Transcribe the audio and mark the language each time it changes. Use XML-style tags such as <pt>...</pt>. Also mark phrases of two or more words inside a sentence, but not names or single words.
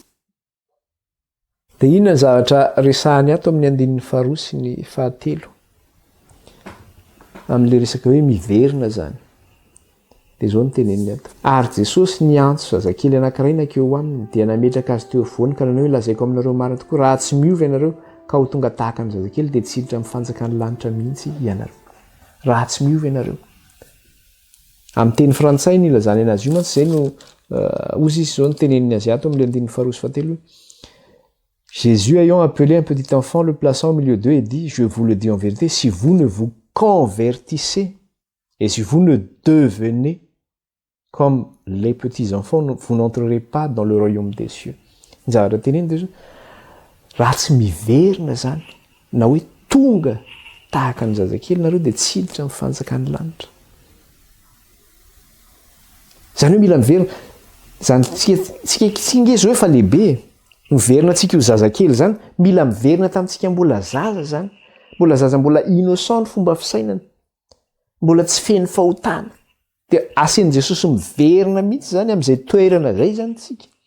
<mg>de inona ny zavatra resahany ato amin'ny andinin'ny faharoa sy ny fahatelo amin'le resaka hoe miverina zany de zao ny teneniny ato ary Jesosy niantso zazakely anankiray nakeo aminy dia nametraka azy teo afovoany ka nanao hoe lazaiko aminareo marina tokoa raha tsy miova ianareo ka ho tonga tahaka ny zazakely de tsy hiditra amin'ny fanjakany lanitra mihitsy ianareo raha tsy miova ianareo amin'ny teny frantsay ny ilazany anazy io mantsy zay no ozy izy zao ny teneniny azy ato amin'ny andinin'ny faharoa sy fahatelo</mg> <fr>Jésus ayant appelé un petit enfant le plaçant au milieu d'eux et dit je vous le dis en vérité si vous ne vous convertissez et si vous ne devenez comme les petits enfants vous n'entrerez pas dans le royaume des cieux</fr> <mg>zavatra teneny de raha tsy miverina zany na hoe tonga tahaka ny zazakely nareo de tsy hiditra amin'ny fanjakany lanitra zany hoe mila miverina zany tsika nge zao efa lehibe miverina antsika io zazakely zany mila miverina tamintsika mbola zaza zany, mbola zaza mbola innocent ny fomba fisainana, mbola tsy feno fahotana, de asen'i Jesosy miverina mihitsy zany am'izay toerana zay zany tsika.</mg>